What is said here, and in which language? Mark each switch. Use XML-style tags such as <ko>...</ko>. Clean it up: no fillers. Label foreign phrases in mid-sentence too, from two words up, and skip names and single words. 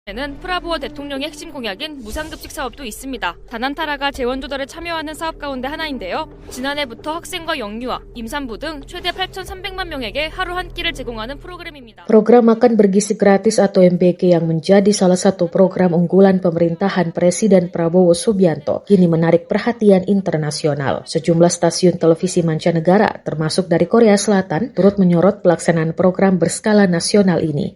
<ko>에는 프라보어 대통령의 핵심 공약인 무상급식 사업도 있습니다. 다난타라가 재원 조달에 참여하는 사업 가운데 하나인데요. 지난해부터 학생과 영유아, 임산부 등 최대 8,300만 명에게 하루 한 끼를 제공하는 프로그램입니다.</ko> <id>Program Makan Bergizi Gratis atau MBG yang menjadi salah satu program unggulan pemerintahan Presiden Prabowo Subianto kini menarik perhatian internasional. Sejumlah stasiun televisi mancanegara, termasuk dari Korea Selatan, turut menyorot pelaksanaan program berskala nasional ini.</id>